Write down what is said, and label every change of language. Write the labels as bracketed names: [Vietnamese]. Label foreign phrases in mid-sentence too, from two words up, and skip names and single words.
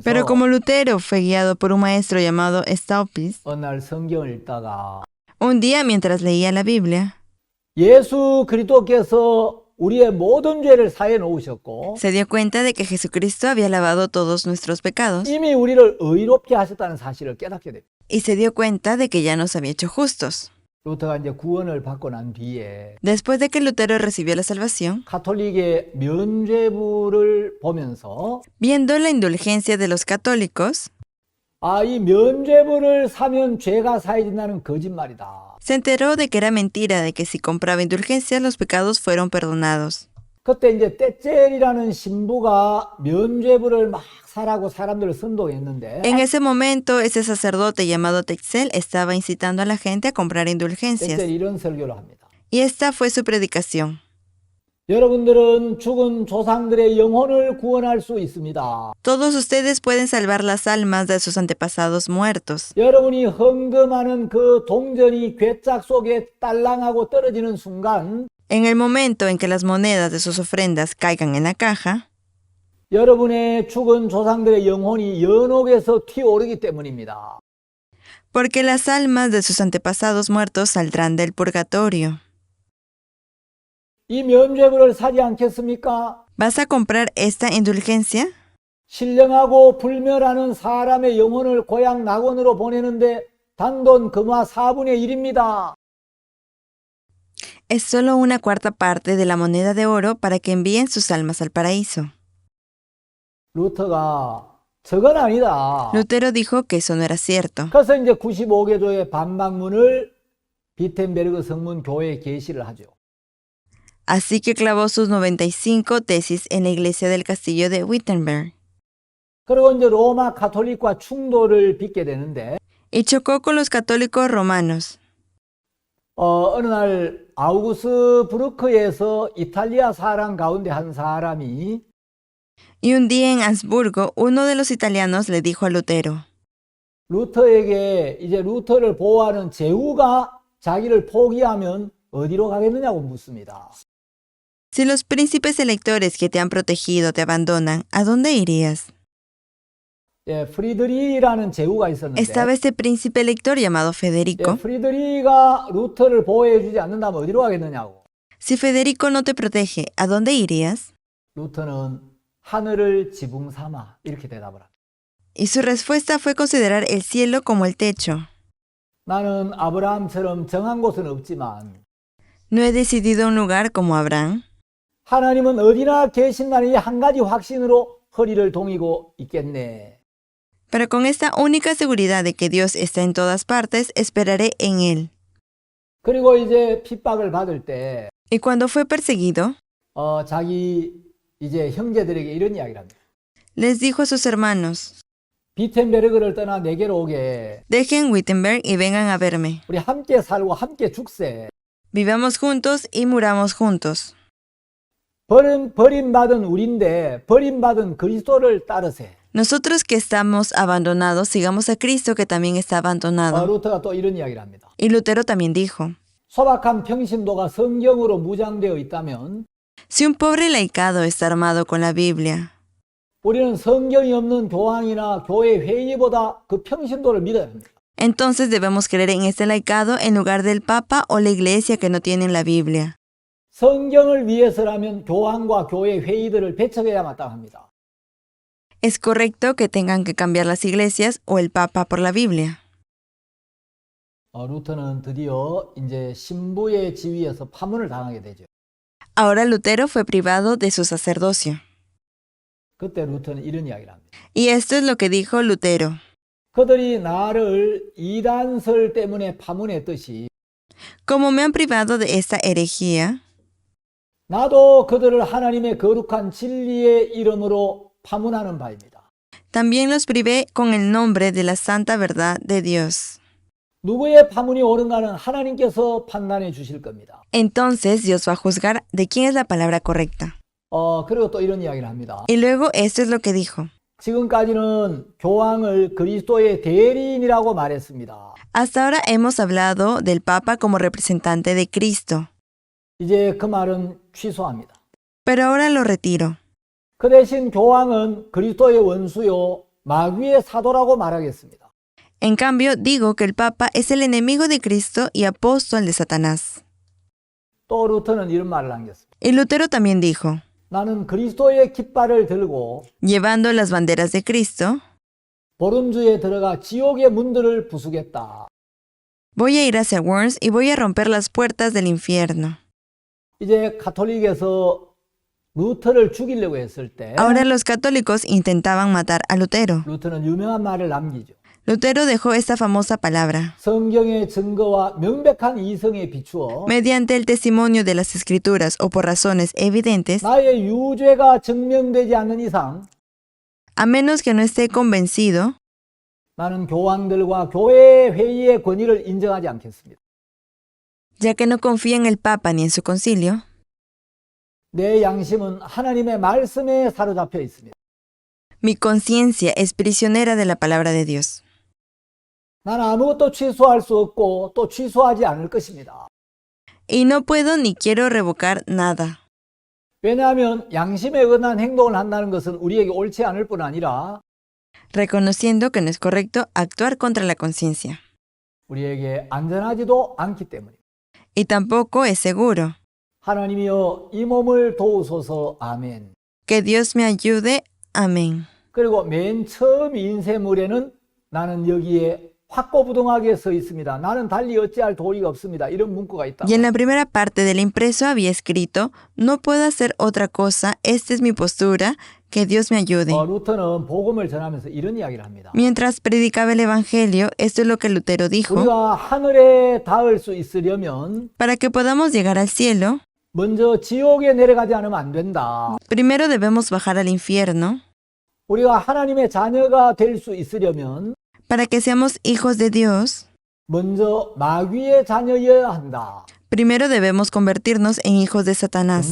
[Spanish] Pero como Lutero fue guiado por un maestro llamado Staupitz, [Korean] 어느 날 성경을 읽다가 [Spanish] un día mientras leía la Biblia, [Korean] 예수 그리스도께서 우리의 모든 죄를 사해 놓으셨고 [Spanish] se dio cuenta de que Jesucristo había lavado todos nuestros pecados [Korean] 이미 우리를 의롭게 하셨다는 사실을 깨닫게 됩니다. [Spanish] y se dio cuenta de que ya nos había hecho justos. [Korean] 루터가 이제 구원을 받고 난 뒤에 [Spanish] Después de que Lutero recibió la salvación, [Korean] 가톨릭의 면죄부를 보면서 [Spanish] viendo la indulgencia de los católicos, [Korean] 이 면죄부를 사면 죄가 사해진다는 거짓말이다. [Spanish] se enteró de que era mentira de que si compraba indulgencias los pecados fueron perdonados. [Korean] 그때 이제 떼젤이라는 신부가 면죄부를 막 사라고 사람들을 선동했는데 [Spanish] En ese momento, ese sacerdote llamado Tetzel estaba incitando a la gente a comprar indulgencias. [Korean] 떼젤이 이런 설교를 합니다. [Spanish] Y esta fue su predicación. [Korean] 여러분들은 죽은 조상들의 영혼을 구원할 수 있습니다. [Spanish] Todos ustedes pueden salvar las almas de sus antepasados muertos. [Korean] 여러분이 헌금하는 그 동전이 괴짝 속에 딸랑하고 떨어지는 순간 [Spanish] En el momento en que las monedas de sus ofrendas caigan en la caja, [Korean] 여러분의 죽은 조상들의 영혼이 연옥에서 튀어오르기 때문입니다. [Spanish] porque las almas de sus antepasados muertos saldrán del purgatorio. [Korean] 이 면죄부를 사지 않겠습니까? [Spanish] ¿Vas a comprar esta indulgencia? [Korean] 신령하고 불멸하는 사람의 영혼을 고향 낙원으로 보내는데 단돈 금화 4분의 1입니다. [Spanish] Es solo una cuarta parte de la moneda de oro para que envíen sus almas al paraíso. [Korean] 루터가 저건 아니다. [Spanish] Lutero dijo que eso no era cierto. [Korean] 그래서 이제 95개조의 반박문을 비텐베르그 성문 교회에 게시를 하죠. [Spanish] Así que clavó sus 95 tesis en la iglesia del castillo de Wittenberg [Korean] 그리고 이제 로마 가톨릭과 충돌을 빚게 되는데 [Spanish] y chocó con los católicos romanos. [Korean] 어느 날 아우구스 브루크에서 이탈리아 사람 가운데 한 사람이 [Spanish] Y un día en Habsburgo, uno de los italianos le dijo a Lutero, [Korean] 루터에게 이제 루터를 보호하는 제후가 자기를 포기하면 어디로 가겠느냐고 묻습니다. [Spanish] si los príncipes electores que te han protegido te abandonan, ¿a dónde irías? [Korean] 예, 프리드리히라는 제후가 있었는데 [Spanish] Estaba este príncipe elector llamado Federico. [Korean] 프리드리히가 루터를 보호해 주지 않는다면 어디로 가겠느냐고. [Spanish] Si Federico no te protege, ¿a dónde irías? [Korean] 루터는 하늘을 지붕 삼아 이렇게 대답을 합니다. [Spanish] Y su respuesta fue considerar el cielo como el techo. [Korean] 나는 아브라함처럼 정한 곳은 없지만 [Spanish] No he decidido un lugar como Abraham, [Korean] 하나님은 어디나 계신다는 이 한 가지 확신으로 허리를 동이고 있겠네. [Spanish] pero con esta única seguridad de que Dios está en todas partes, esperaré en Él. [Korean] 그리고 이제 핍박을 받을 때 [Spanish] Y cuando fue perseguido, [Korean] 자기 이제 형제들에게 이런 이야기를 합니다. [Spanish] les dijo a sus hermanos, [Korean] 비텐베르그를 떠나 내게로 오게. [Spanish] dejen Wittenberg y vengan a verme. [Korean] 우리 함께 살고 함께 죽세. [Spanish] Vivamos juntos y muramos juntos. [Korean] 버림받은 우린데 버림받은 그리스도를 따르세. [Spanish] Nosotros que estamos abandonados, sigamos a Cristo que también está abandonado. [Korean] 루터가 또 이런 이야기를 합니다. [Spanish] Y Lutero también dijo, [Korean] 소박한 평신도가 성경으로 무장되어 있다면 [Spanish] si un pobre laicado está armado con la Biblia, [Korean] 우리는 성경이 없는 교황이나 교회 회의보다 그 평신도를 믿어야 합니다. [Spanish] entonces debemos creer en este laicado en lugar del Papa o la iglesia que no tienen la Biblia. [Korean] 성경을 위해서라면 교황과 교회 회의들을 배척해야 마땅합니다. [Spanish] Es correcto que tengan que cambiar las iglesias o el Papa por la Biblia. [Korean] 루터는 드디어 이제 신부의 지위에서 파문을 당하게 되죠. [Spanish] Ahora Lutero fue privado de su sacerdocio. [Korean] 그때 루터는 이런 이야기를 합니다. [Spanish] Y esto es lo que dijo Lutero. [Korean] 그들이 나를 이단설 때문에 파문했듯이 [Spanish] Como me han privado de esta herejía, [Korean] 나도 그들을 하나님의 거룩한 진리의 이름으로 파문하는 바입니다. [Spanish] también los privé con el nombre de la santa verdad de Dios. [Korean] 누구의 파문이 옳은가는 하나님께서 판단해 주실 겁니다. [Spanish] Entonces Dios va a juzgar de quién es la palabra correcta. [Korean] 그리고 또 이런 이야기를 합니다. [Spanish] Y luego esto es lo que dijo. [Korean] 지금까지는 교황을 그리스도의 대리인이라고 말했습니다. [Spanish] Hasta ahora hemos hablado del Papa como representante de Cristo, [Korean] 이제 그 말은 취소합니다. [Spanish] pero ahora lo retiro. [Korean] 그 대신 교황은 그리스도의 원수요 마귀의 사도라고 말하겠습니다. [Spanish] En cambio, digo que el Papa es el enemigo de Cristo y apóstol de Satanás. [Korean] 또 루터는 이런 말을 남겼습니다. [Spanish] Y Lutero también dijo, [Korean] 나는 그리스도의 깃발을 들고 [Spanish] llevando las banderas de Cristo, [Korean] 보름주에 들어가 지옥의 문들을 부수겠다. [Spanish] voy a ir hacia Worms y voy a romper las puertas del infierno. [Korean] 이제 가톨릭에서 루터를 죽이려고 했을 때 [Spanish] Ahora los católicos intentaban matar a Lutero. [Korean] 루터는 유명한 말을 남기죠. [Spanish] Lutero dejó esta famosa palabra. [Korean] 성경의 증거와 명백한 이성에 비추어 [Spanish] Mediante el testimonio de las escrituras o por razones evidentes, [Korean] 나의 유죄가 증명되지 않는 이상 [Spanish] a menos que no esté convencido, [Korean] 나는 교황들과 교회 회의의 권위를 인정하지 않겠습니다. [Spanish] ya que no confía en el Papa ni en su concilio, [Korean] 내 양심은 하나님의 말씀에 사로잡혀 있습니다. [Spanish] mi conciencia es prisionera de la palabra de Dios. [Korean] 나는 아무것도 취소할 수 없고 또 취소하지 않을 것입니다. [Spanish] Y no puedo ni quiero revocar nada. [Korean] 왜냐하면 양심에 어긋난 행동을 한다는 것은 우리에게 옳지 않을 뿐 아니라 [Spanish] Reconociendo que no es correcto actuar contra la conciencia. [Korean] 우리에게 안전하지도 않기 때문입니다. [Spanish] Y tampoco es seguro. [Korean] 하나님이여 이 몸을 도우소서. 아멘. [Spanish] Que Dios me ayude. Amén. [Korean] 그리고 맨 처음 인쇄물에는 나는 여기에 확고부동하게 서 있습니다. 나는 달리 어찌할 도리가 없습니다. 이런 문구가 있다. [Spanish] Y en la primera parte del impreso había escrito, no puedo hacer otra cosa, esta es mi postura, que Dios me ayude. [Korean] 루터는 복음을 전하면서 이런 이야기를 합니다. [Spanish] Mientras predicaba el Evangelio, esto es lo que Lutero dijo, [Korean] 우리가 하늘에 닿을 수 있으려면 [Spanish] para que podamos llegar al cielo, [Korean] 먼저 지옥에 내려가지 않으면 안 된다. [Spanish] primero debemos bajar al infierno. [Korean] 우리가 하나님의 자녀가 될 수 있으려면 [Spanish] Para que seamos hijos de Dios, [Korean] 먼저 마귀의 자녀여야 한다. [Spanish] primero debemos convertirnos en hijos de Satanás.